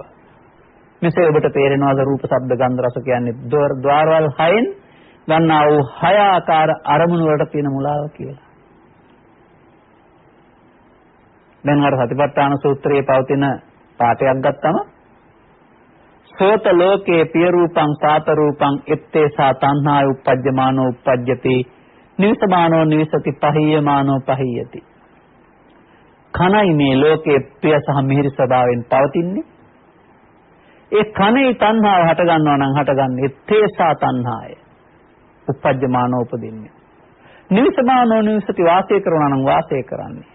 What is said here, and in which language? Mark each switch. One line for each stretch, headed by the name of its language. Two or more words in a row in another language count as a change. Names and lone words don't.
Sinhala: මෙසේ ඔබට තේරෙනවාද රූප, ශබ්ද, ගන්ධ, රස කියන්නේ ద్వාරවල් 6න් ගන්නා වූ 6 ආකාර අරමුණු වලට තියෙන මුලාව කියලා. දැන් අර සතිපට්ඨාන සූත්‍රයේ පවතින පාඩයක් ගත්තම
Pali: සෝත ලෝකේ පිය රූපං සාත රූපං එත්තේසා තණ්හාය උප්පජ්ජමානෝ උප්පජ්ජති නිවිසමානෝ නිවිසති පහියමානෝ පහියති.
Sinhala: කනයි මේ ලෝකේ ප්‍රිය සහ මිහිරි ස්වභාවයෙන් පවතින්නේ. ඒ කනේ තණ්හාව හට ගන්නවා නම් හටගන්නේ
Pali: එත්තේසා තණ්හාය උප්පජ්ජමානෝ
Sinhala: උපදින්නේ.
Pali: නිවිසමානෝ නිවිසති
Sinhala: වාසය කරනවා නම් වාසය කරන්නේ.